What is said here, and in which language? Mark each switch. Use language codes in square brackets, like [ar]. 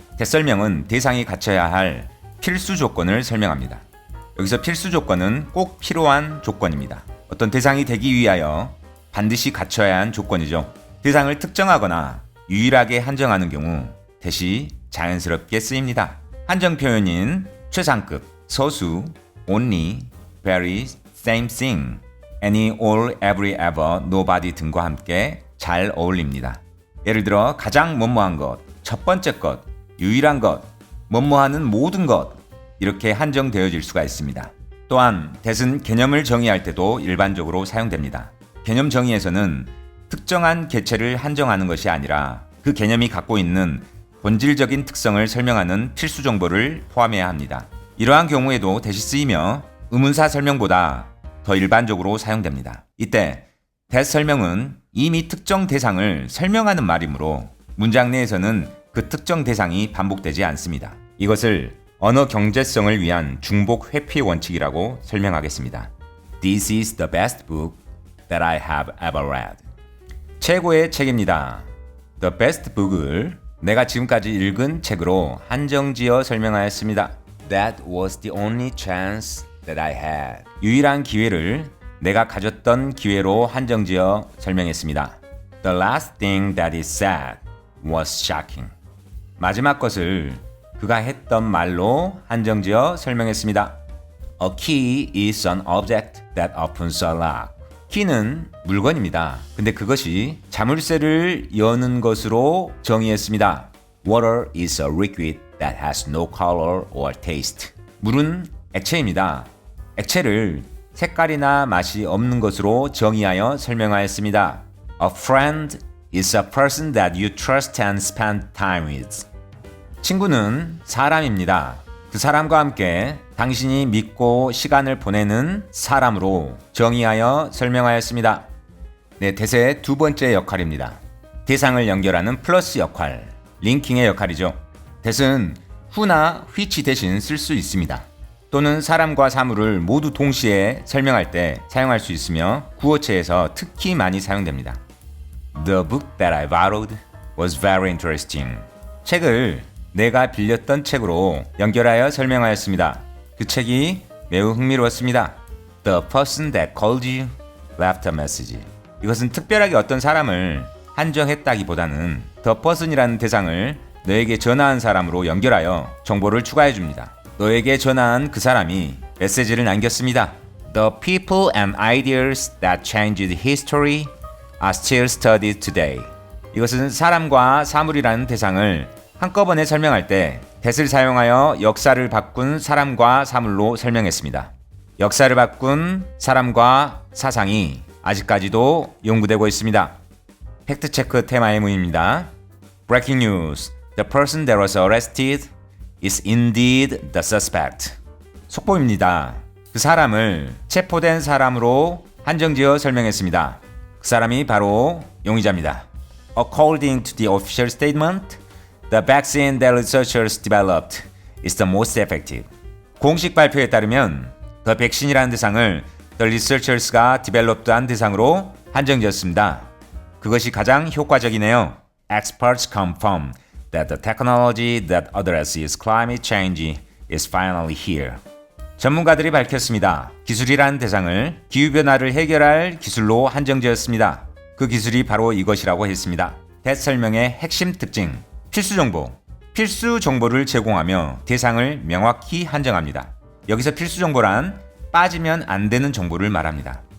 [ko] that 설명은 대상이 갖춰야 할 필수 조건을 설명합니다. 여기서 필수 조건은 꼭 필요한 조건입니다. 어떤 대상이 되기 위하여 반드시 갖춰야 한 조건이죠. 대상을 특정하거나 유일하게 한정하는 경우 that이 자연스럽게 쓰입니다. 한정 표현인 최상급, 서수, only, very, same thing, any, all, every, ever, nobody 등과 함께 잘 어울립니다. 예를 들어 가장 뭐뭐한 것, 첫 번째 것, 유일한 것, 뭐뭐하는 모든 것 이렇게 한정되어질 수가 있습니다. 또한 that은 개념을 정의할 때도 일반적으로 사용됩니다. 개념 정의에서는 특정한 개체를 한정하는 것이 아니라 그 개념이 갖고 있는 본질적인 특성을 설명하는 필수 정보를 포함해야 합니다. 이러한 경우에도 that이 쓰이며 의문사 설명보다 더 일반적으로 사용됩니다. 이때 that 설명은 이미 특정 대상을 설명하는 말이므로 문장 내에서는 그 특정 대상이 반복되지 않습니다. 이것을 언어 경제성을 위한 중복 회피 원칙이라고 설명하겠습니다. [en] This is the best book that I have ever read. [ko] 최고의 책입니다. [en] The best book [ko] 을 내가 지금까지 읽은 책으로 한정지어 설명하였습니다. [en] That was the only chance that I had. [ko] 유일한 기회를 내가 가졌던 기회로 한정지어 설명했습니다. [en] The last thing that it said was shocking. [ko] 마지막 것을 그가 했던 말로 한정지어 설명했습니다. [en] A key is an object that opens a lock. [ko] 키는 물건입니다. 근데 그것이 자물쇠를 여는 것으로 정의했습니다. [en] Water is a liquid that has no color or taste. [ko] 물은 액체입니다. 액체를 색깔이나 맛이 없는 것으로 정의하여 설명하였습니다. [en] A friend is a person that you trust and spend time with. [ko] 친구는 사람입니다. 그 사람과 함께 당신이 믿고 시간을 보내는 사람으로 정의하여 설명하였습니다. 네, that의 두 번째 역할입니다. 대상을 연결하는 플러스 역할, 링킹의 역할이죠. that은 who나 which 대신 쓸 수 있습니다. 또는 사람과 사물을 모두 동시에 설명할 때 사용할 수 있으며 구어체에서 특히 많이 사용됩니다. [en] The book that I borrowed was very interesting. [ko] 책을 내가 빌렸던 책으로 연결하여 설명하였습니다. 그 책이 매우 흥미로웠습니다. [en] The person that called you left a message. [ko] 이것은 특별하게 어떤 사람을 한정했다기보다는 the person이라는 대상을 너에게 전화한 사람으로 연결하여 정보를 추가해 줍니다. 너에게 전화한 그 사람이 메시지를 남겼습니다. [en] The people and ideas that changed history are still studied today. [ko] 이것은 사람과 사물이라는 대상을 한꺼번에 설명할 때 that을 사용하여 역사를 바꾼 사람과 사물로 설명했습니다. 역사를 바꾼 사람과 사상이 아직까지도 연구되고 있습니다. 팩트체크 테마의 문입니다. [en] Breaking news. The person that was arrested is indeed the suspect. [ko] 속보입니다. 그 사람을 체포된 사람으로 한정지어 설명했습니다. 그 사람이 바로 용의자입니다. [en] According to the official statement, the vaccine that researchers developed is the most effective. [ko] 공식 발표에 따르면 [en] The vaccine [ko] 이라는 대상을 [en] The researchers [ko] 가 developed한 대상으로 한정지었습니다. 그것이 가장 효과적이네요. [en] Experts confirm that the technology that addresses climate change is finally here. [ko] 전문가들이 밝혔습니다. 기술이라는 대상을 기후변화를 해결할 기술로 한정지었습니다. 그 기술이 바로 이것이라고 했습니다. that 설명의 핵심 특징, 필수 정보. 필수 정보를 제공하며 대상을 명확히 한정합니다. 여기서 필수 정보란 빠지면 안 되는 정보를 말합니다.